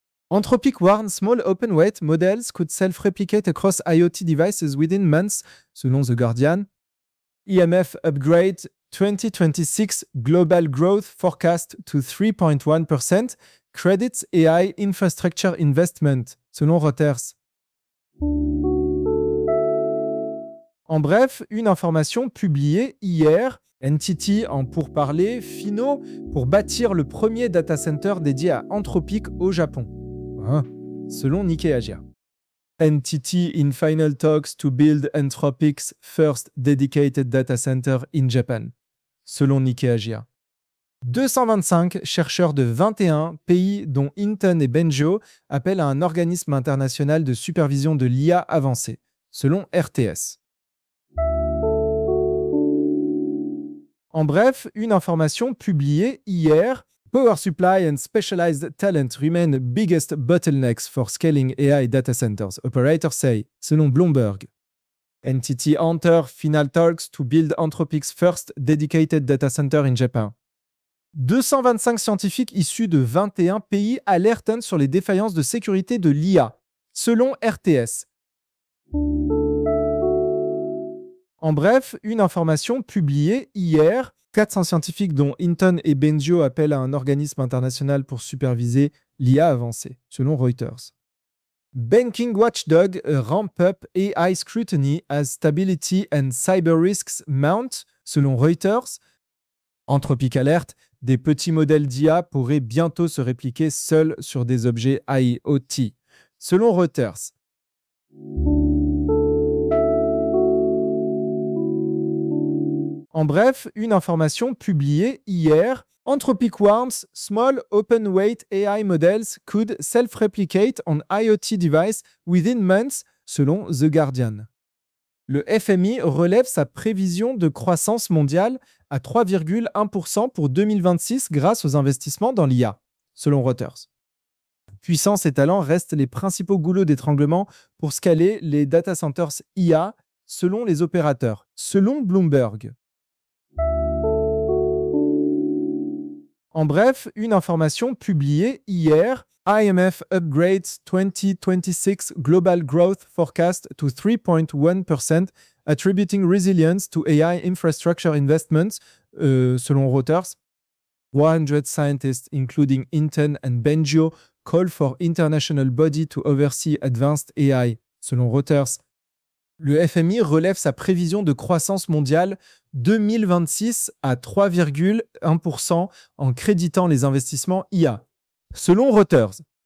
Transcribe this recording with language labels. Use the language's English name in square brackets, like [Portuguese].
[English] Anthropic warns small open-weight models could self-replicate across IoT devices within months, [French] selon The Guardian. [English] IMF upgrade 2026 global growth forecast to 3.1% credits AI infrastructure investment, [French] selon Reuters. En bref, une information publiée hier, NTT en pourparlers finaux pour bâtir le premier data center dédié à Anthropic au Japon. Selon Nikkei Asia. [English] NTT in final talks to build Anthropic's first dedicated data center in Japan, [French] selon Nikkei Asia. 225 chercheurs de 21 pays, dont Hinton et Bengio, appellent à un organisme international de supervision de l'IA avancée, selon RTS. En bref, une information publiée hier. [English] Power supply and specialized talent remain biggest bottlenecks for scaling AI data centers, operators say, [French] selon Bloomberg. [English] NTT enter final talks to build Anthropic's first dedicated data center in Japan. [French] 225 scientifiques issus de 21 pays alertent sur les défaillances de sécurité de l'IA, selon RTS. En bref, une information publiée hier. 400 scientifiques, dont Hinton et Bengio, appellent à un organisme international pour superviser l'IA avancée, selon Reuters. [English] Banking watchdog ramp up AI scrutiny as stability and cyber risks mount, [French] selon Reuters. Anthropic alerte, des petits modèles d'IA pourraient bientôt se répliquer seuls sur des objets IoT, selon Reuters. En bref, une information publiée hier. [English] Anthropic warns small open-weight AI models could self-replicate on IoT devices within months, [French] selon The Guardian. Le FMI relève sa prévision de croissance mondiale à 3,1% pour 2026 grâce aux investissements dans l'IA, selon Reuters. Puissance et talent restent les principaux goulots d'étranglement pour scaler les data centers IA, selon les opérateurs, selon Bloomberg. En bref, une information publiée hier, [English] IMF upgrades 2026 global growth forecast to 3.1%, attributing resilience to AI infrastructure investments, [French] selon Reuters. [English] 100 scientists, including Inten and Bengio, call for international body to oversee advanced AI, [French] selon Reuters. Le FMI relève sa prévision de croissance mondiale 2026 à 3,1% en créditant les investissements IA, selon Reuters.